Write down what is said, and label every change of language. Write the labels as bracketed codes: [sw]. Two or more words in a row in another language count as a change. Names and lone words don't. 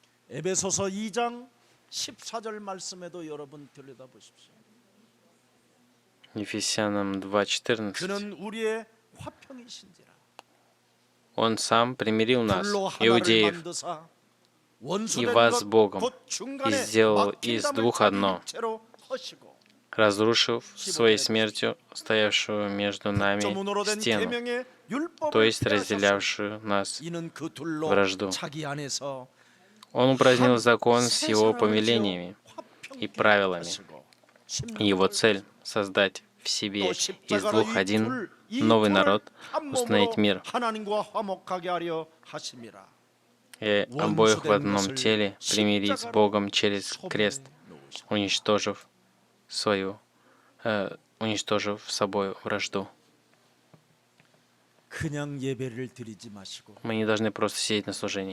[ko] 에베소서 2장 14절 말씀에도 여러분 들여다 보십시오. [ru] Ефесянам 2:14. [ko] 그는 우리의 화평이신지라. [ru] Он сам примирил нас, [ko] 둘로 하나를 [ru] иудеев, [ko] 만드사 [ru] и [ko] 원수된 [ru] вас с [ko] 것 [ru] Богом, [ko] 곧 [ru] и [ko] 중간에 [ru] сделал [ko] 막힌 [ru] из [ko] 담을 [ru] двух [ko] 자기 [ru] одно, [ko] 육체로 허시고 [ru] разрушив своей смертью стоявшую между нами [ko] 점문으로 된 [ru] стену, [ko] 계명의 율법을 [ru] то есть [ko] 폐하셨으니 [ru] разделявшую нас [ko] 이는 그 둘로 [ru] вражду. [ko] 자기 안에서 [ru] Он упразднил [ko] 한 [ru] закон с [ko] 새 [ru] его [ko] 사람을 [ru] повелениями [ko] 지어 [ru] и правилами. [ko] 화평케 [ru] И его [ko] 하시고 [ru] цель — создать в себе [ko] 또 [ru] из [ko] 십자가로 [ru] двух один новый народ, установить мир [ko] 하나님과 화목하게 하려 하심이라. [ru] и обоих в одном теле примирить с Богом через крест, уничтожив собой вражду. [ko] 그냥 예배를 드리지 마시고 [ru] Мы не должны просто сидеть на служении.